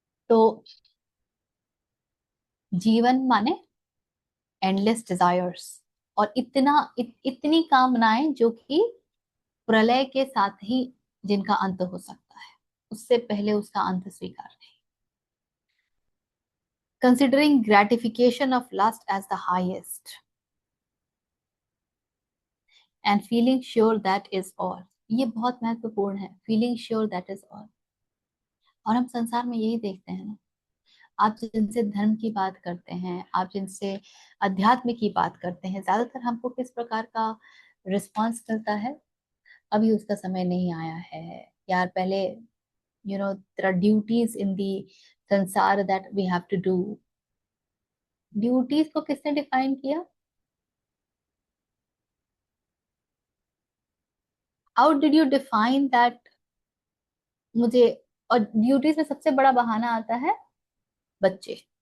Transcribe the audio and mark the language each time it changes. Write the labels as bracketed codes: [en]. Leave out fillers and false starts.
[hi] तो जीवन माने एंडलेस डिजायर्स और इतनी कामनाएं जो कि प्रलय के साथ ही जिनका अंत हो सकता है, उससे पहले उसका अंत स्वीकार नहीं. [en] Considering gratification of lust as the highest and feeling sure that is all. [hi] ये बहुत महत्वपूर्ण है. [en] Feeling sure that is all. [hi] और हम संसार में यही देखते हैं ना. आप जिनसे धर्म की बात करते हैं, आप जिनसे अध्यात्म की बात करते हैं, ज्यादातर हमको किस प्रकार का रिस्पॉन्स मिलता है? अभी उसका समय नहीं आया है यार. [en] पहले there are duties in the sansar that we have to do. [hi] Duties को किसने डिफाइन किया? [en] How did you define that? मुझे. [hi] और ड्यूटीज में सबसे बड़ा बहाना आता है बच्चे.